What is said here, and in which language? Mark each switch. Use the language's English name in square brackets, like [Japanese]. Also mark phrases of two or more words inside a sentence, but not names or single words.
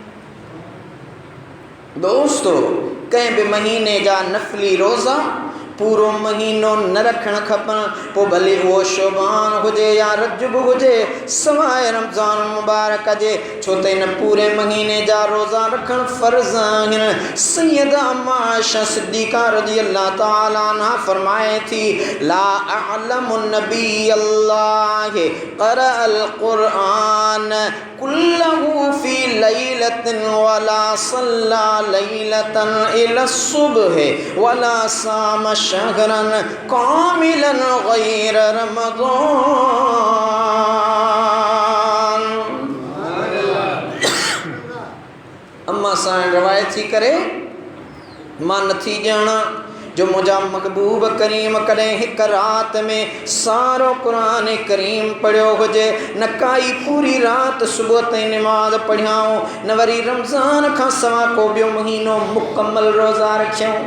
[Sindhi] दोस्तो, कंहिं बि महीने जा नफ़ली रोज़ा पूरो महीनो न रखणु खपनि, पोइ भले उहो शोबान हुजे या रजब हुजे, सवाइ रमज़ान मुबारक जे, छो त इन पूरे महीने जा रोज़ा रखणु फ़र्ज़ आहिनि। सैयदा अम्मा आयशा सिद्दीक़ा रज़ियल्लाहु ताला अन्हा फरमाए थी [Arabic] لا أعلم نبي الله قرأ القرآن كله في ليلة ولا صلى ليلة إلى الصبح ولا صام شهرا كاملا غير رمضان. [Sindhi] अम्मा सां रवायत थी करे मां नथी ॼाणा जो मुंहिंजा महबूब करीम कॾहिं हिकु राति में सारो क़ुरान करीम पढ़ियो हुजे, न काई पूरी राति सुबुह ताईं निमाज़ पढ़ियाऊं, न वरी रमज़ान खां सवाइ को ॿियो महीनो मुकमल रोज़ा रखियऊं।